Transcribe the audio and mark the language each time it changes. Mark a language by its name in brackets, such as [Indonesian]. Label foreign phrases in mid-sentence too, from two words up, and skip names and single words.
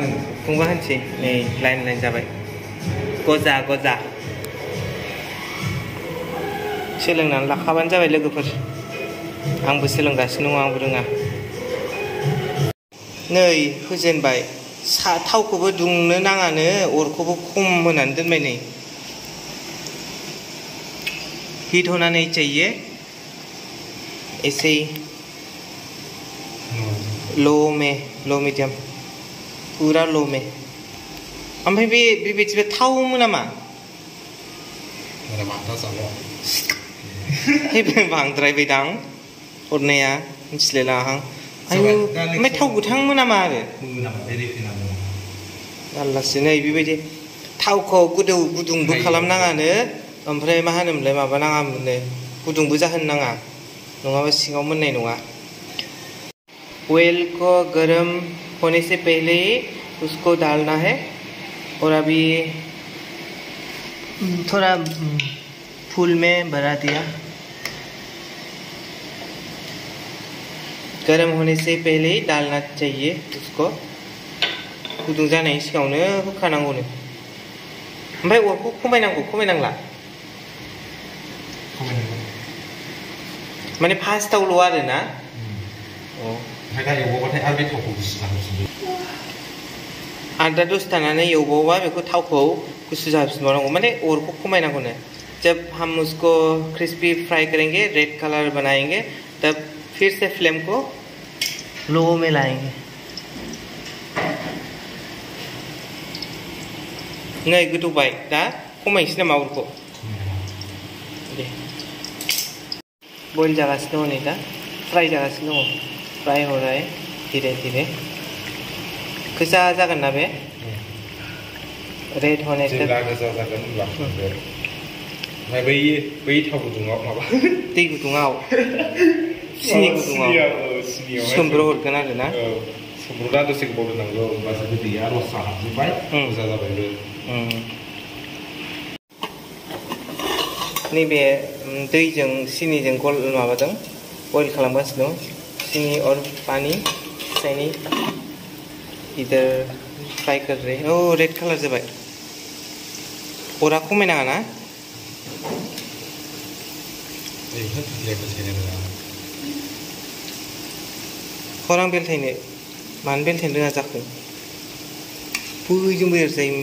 [Bodo] होनसै नै लाइन जाबाय गजा सोलोंनानै लाखाबानो जाबाय लोगोफोर आंबो सोलोंगासिनो दङ आंबो रोङा नै होजेनबाय थावखौबो दुंनो नाङानो अरखौबो खम होनानै दोनबाय नै [Hindi] हिट होना नहीं चाहिए ऐसे ही लो मीडियम पूरा लो में [Bodo] ओमफ्राय बेबायदिबा थावमोन नामा बांद्रायबायदां हरनाया मिथिलायलाङाहां आयु ओमफ्राय थाव गोथांमोन नामा आरो जारलासो नै बेबायदि थावखौ गुदुंबो खालामनाङानो ओमफ्राय मा होनोमोनलाय माबा नाङामोननो गुदुंबो जाहोनो नाङा नङाबा सिङाव मोननाय नङा [Hindi] ऑयल को गरम होने से पहले ही उसको डालना है और अभी थोड़ा फूल में भरा दिया गरम होने से पहले ही डालना चाहिए उसको [Bodo] गुदुं जानायनि सिगाङावनो होखानांगौनो ओमफ्राय अरखौ खमायनांला माने फार्स्टआवल' आरो ना ओमफ्राय दा एवबाथाय आरो बे थावखौ गुसु जाहोफिनदो आरो दा दसे थानानै एवबावबा बेखौ थावखौ गुसु जाहोफिनबावनांगौ माने अरखौ खमायनांगौनो [Hindi] जब हम उसको क्रिस्पी फ्राई करेंगे रेड कलर बनाएंगे तब फिर से फ्लेम को लो में लाएंगे [Bodo] नै गोदौबाय दा खमायनोसै नामा अरखौ दे बयल जागासिनो दङ नै दा फ्राई जागासिनो दङ [Hindi] फ्राई हो रहा है धीरे धीरे [Bodo] गोजा जागोन ना बे रेड होने से जेब्ला गोजा जागोन होनब्ला ओमफ्राय बै थाव गुदुङाव माबा दै गुदुङाव सिनि गुदुङाव सोमब्र हरगोन आरो ना सोमब्र'ना दसे गोबाव दोननांगौ होमबासो दैया रसा हाबजोब्बाय गोजा जाबायबो नैबे दैजों सिनिजों माबादों बयल खालामगासिनो दं [Hindi] सिनी और पानी सैनी इधर फ्राई कर रहे हैं [Bodo] ओ रेड कलर जाबाय अरा खमायनाङा ना हर आं बेलथायनो मानो बेलथायनो रोङा जाखो बैजों एरजायोमोन